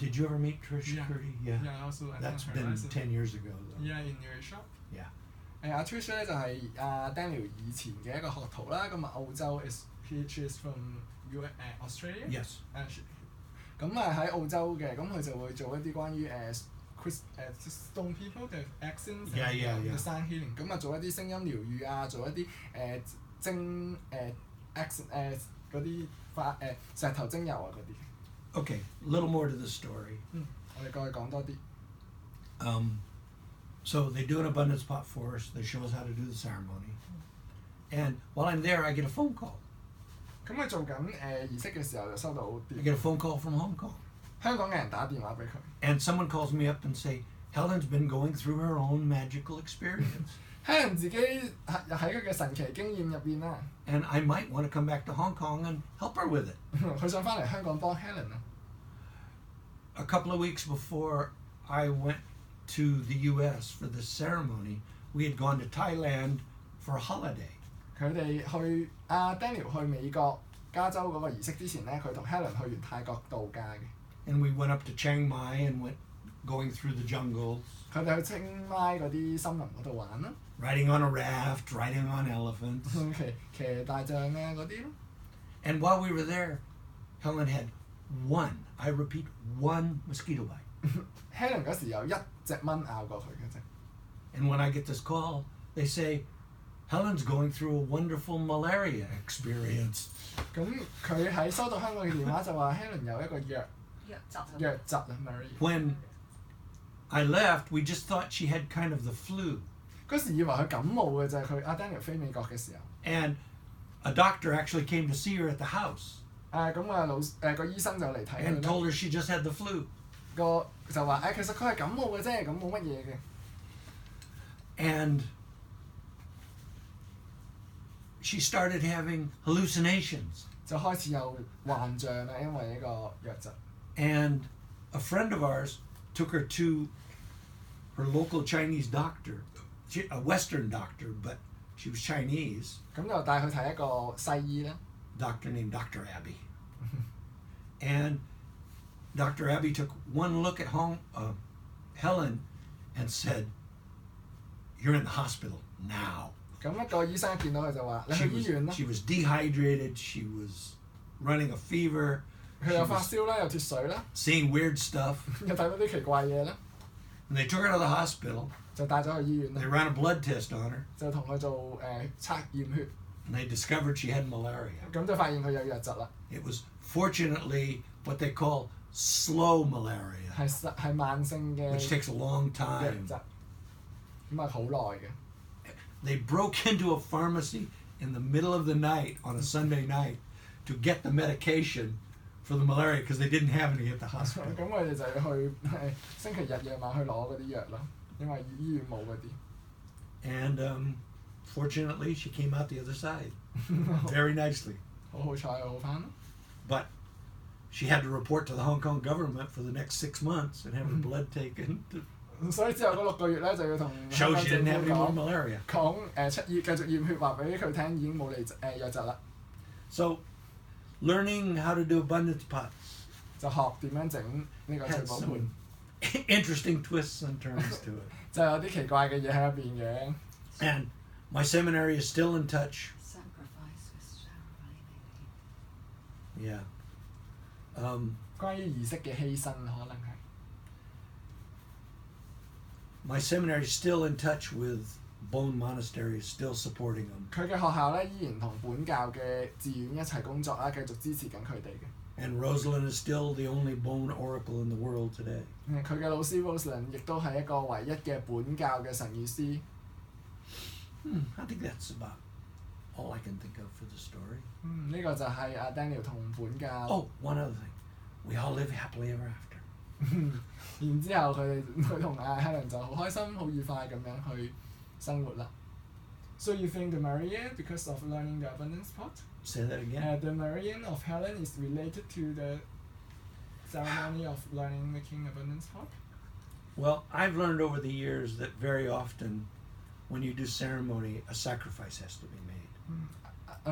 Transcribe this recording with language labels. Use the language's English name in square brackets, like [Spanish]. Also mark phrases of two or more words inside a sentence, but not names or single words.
[English] Did you ever meet Trish Yeah. Curdy? Yeah. Yeah, also I That's met her been last- 10 years ago, though. Yeah, in your shop. Yeah. [Cantonese] 阿 Trish 咧就係Daniel 以前嘅一個學徒啦，咁澳洲 [English] she is from Australia. Yes. [Cantonese] 咁喺澳洲嘅，咁佢就會做一啲關於 [English] Stone people [Cantonese] 嘅 accents [English] Yeah. the sound healing， [Cantonese] 咁做一啲聲音療愈做一啲精accent 嗰啲石頭精油嗰啲。 [English] Okay, a little more to the story. [Cantonese] 我哋過去講多啲。 [English] So they do an abundance pot for us. They show us how to do the ceremony. And while I'm there, I get a phone call. [Cantonese] 咁佢做緊儀式嘅時候就收到 [English] I get a phone call from Hong Kong. [Cantonese] 香港嘅人打電話俾佢。 [English] And someone calls me up and say, Helen's been going through her own magical experience. [Cantonese] Helen 自己喺佢嘅神奇經驗入邊啦， [English] And I might want to come back to Hong Kong and help her with it. [Cantonese] 佢想翻嚟香港幫 Helen 啊。 [English] A couple of weeks before I went to the US for this ceremony, we had gone to Thailand for a holiday. [Cantonese] 佢哋去Daniel 去美國加州嗰個儀式之前咧，佢同 Helen 去完泰國度假嘅。 [English] And we went up to Chiang Mai and went going through the jungles. [Cantonese] 佢哋去清邁嗰啲森林嗰度玩啦， [English] Riding on a raft, riding on elephants. [Cantonese] 騎大象嗰啲咯。 [English] And while we were there, Helen had I repeat, one mosquito bite. [Cantonese] Helen 嗰時有一隻蚊咬過佢嘅啫。 [English] And when I get this call, they say, Helen's going through a wonderful malaria experience. [Cantonese] 咁佢喺收到香港嘅電話就話 Helen 有一個瘧疾啊 Marie。 [English] When I left, we just thought she had kind of the flu. [Cantonese] 嗰時以為佢感冒嘅就係佢Daniel 飛美國嘅時候。 [English] And a doctor actually came to see her at the house. [Cantonese] 咁個醫生就嚟睇佢 [English] And told her she just had the flu. [Cantonese] 就話其實佢係感冒嘅啫，咁冇乜嘢嘅。 [English] And she started having hallucinations. [Cantonese] 就開始有幻象啦，因為呢個瘧疾。 [English] And a friend of ours took her to her local Chinese doctor, a Western doctor, but she was Chinese. [Cantonese] 咁就帶佢睇一個西醫啦。 [English] Doctor named Dr. Abby. And Dr. Abby took one look at Helen and said, "You're in the hospital now." [Cantonese] 咁一個醫生一見到佢就話：你去醫院啦。 [English] She was dehydrated. She was running a fever. [Cantonese] 佢有發燒啦，有脱水啦。 [English] Seeing weird stuff. [Cantonese] 又睇到啲奇怪嘢啦。 [English] And they took her to the hospital. [Cantonese] 就帶咗去醫院啦。 [English] They ran a blood test on her. [Cantonese] 就同佢做測驗血。 [English] And they discovered she had malaria. [Cantonese] 咁就發現佢有瘧疾啦。 [English] It was fortunately what they call slow malaria. [Cantonese] 係慢性嘅。 [English] Which takes a long [Cantonese] 瘧 [English] time. [Cantonese] 疾。咁好耐嘅。 [English] They broke into a pharmacy in the middle of the night on a Sunday night to get the medication for the malaria because they didn't have any at the hospital. [Cantonese] 咁佢哋就要去星期日夜晚去攞嗰啲藥咯，因為醫院冇嗰啲。 [English] And fortunately, she came out the other side very nicely. [Cantonese] 好彩好返咯。 [English] But she had to report to the Hong Kong government for the next 6 months and have her blood taken to [Cantonese] 所以之後嗰6個月咧就要同 [English] show she didn't have any more malaria. [Cantonese] 繼續驗血話俾佢聽已經冇瘧疾啦。 [English] So, learning how to do abundance pots [Cantonese] 就學點樣整呢個聚 [English] had [Cantonese] 寶 [English] some [Cantonese] 盤， [English] interesting twists and turns to it. [Cantonese] 就有啲奇怪嘅嘢喺入邊嘅。 [English] And my seminary is still in touch. Sacrifice with ceremony, Yeah. [Cantonese] 關於儀式嘅犧牲可能係。 [English] My seminary is still in touch with Bön monasteries, still supporting them. [Cantonese] 佢嘅學校咧依然同本教嘅寺院一齊工作啦，繼續支持緊佢哋嘅。 [English] And Rosalind is still the only Bön oracle in the world today. [Cantonese] 佢嘅老師 Rosalind 亦都係一個唯一嘅本教嘅神諭師。 [English] I think that's about all I can think of for the story. [Cantonese] 呢個就係Daniel 同本教。 [English] Oh, one other thing. We all live happily ever after. [Cantonese] 然之後佢同Helen 就好開心、好愉快咁樣去生活啦。 [English] So you think the Marian because of learning the abundance pot? Say that again. The Marian of Helen is related to the ceremony of learning making abundance pot? Well, I've learned over the years that very often when you do ceremony, a sacrifice has to be made.